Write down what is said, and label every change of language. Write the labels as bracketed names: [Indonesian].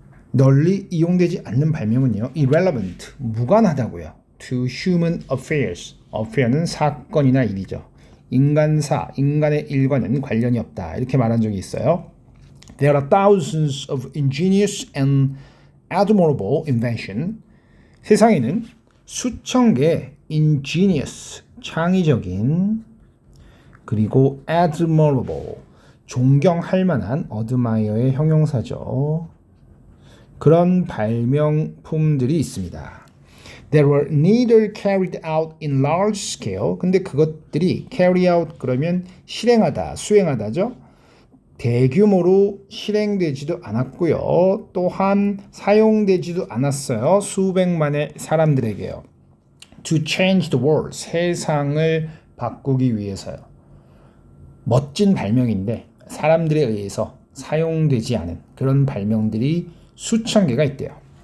[Korean] 널리 이용되지 않는 발명은요. irrelevant, 무관하다고요. [English] to human affairs. [Korean] affair는 사건이나 일이죠. 인간사, 인간의 일과는 관련이 없다. 이렇게 말한 적이 있어요. [English] There are thousands of ingenious and admirable invention. [Korean] 세상에는 수천 개의 ingenious, 창의적인, 그리고 admirable, 존경할 만한, admire의 형용사죠. 그런 발명품들이 있습니다. [English] They were neither carried out in large scale. [Korean] 근데 그것들이 carry out 그러면 실행하다, 수행하다죠. 대규모로 실행되지도 않았고요. 또한 사용되지도 않았어요. 수백만의 사람들에게요. [English] To change the world, [Korean] 세상을 바꾸기 위해서요. 멋진 발명인데 사람들에 의해서 사용되지 않은 그런 발명들이 수천 개가 있대요.